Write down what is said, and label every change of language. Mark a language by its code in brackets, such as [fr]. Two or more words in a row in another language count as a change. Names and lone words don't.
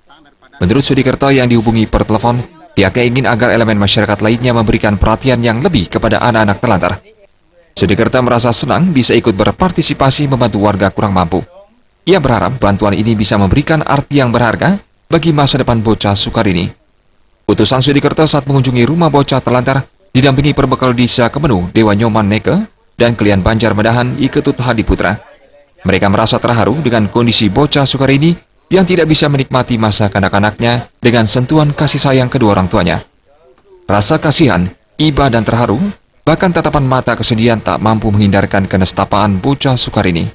[id] Menurut Sudikerte yang dihubungi per telepon, pihaknya ingin agar elemen masyarakat lainnya memberikan perhatian yang lebih kepada anak-anak terlantar. Sudikerte merasa senang bisa ikut berpartisipasi membantu warga kurang mampu. Ia berharap bantuan ini bisa memberikan arti yang berharga bagi masa depan bocah Sukarini. Utusan Sudikerte saat mengunjungi rumah bocah terlantar didampingi perbekal Desa Kemenuh, Dewa Nyoman Neke, dan Kelian Banjarmedahan I Ketut Hadiputra. Mereka merasa terharu dengan kondisi bocah Sukarini yang tidak bisa menikmati masa kanak-kanaknya dengan sentuhan kasih sayang kedua orang tuanya. Rasa kasihan, iba dan terharu, bahkan tatapan mata kesedihan tak mampu menghindarkan kenestapaan bocah Sukarini.